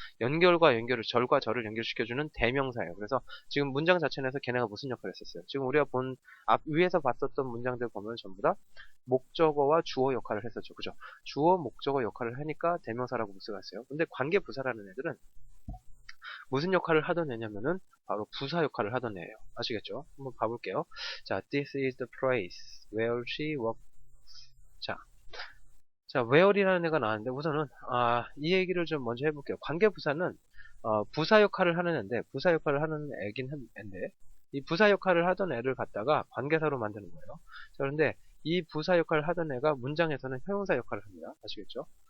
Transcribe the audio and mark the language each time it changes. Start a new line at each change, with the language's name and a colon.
Korean: 연결과 연결을, 절과 절을 연결시켜주는 대명사예요. 그래서 지금 문장 자체에서 걔네가 무슨 역할을 했었어요? 지금 우리가 위에서 봤었던 문장들 보면 전부 다 목적어와 주어 역할을 했었죠. 그죠? 주어, 목적어 역할을 하니까 대명사라고 볼 수가 있어요. 근데 관계부사라는 애들은 무슨 역할을 하던 애냐면은 바로 부사 역할을 하던 애예요. 아시겠죠? 한번 봐볼게요.
English: 자, this is the place where she works.
Korean: 자, where이라는 애가 나왔는데 우선은 이 얘기를 좀 먼저 해볼게요. 관계부사는 부사 역할을 하는 애인데 부사 역할을 하는 애긴 한데 이 부사 역할을 하던 애를 갖다가 관계사로 만드는 거예요. 자, 그런데 이 부사 역할을 하던 애가 문장에서는 형용사 역할을 합니다. 아시겠죠?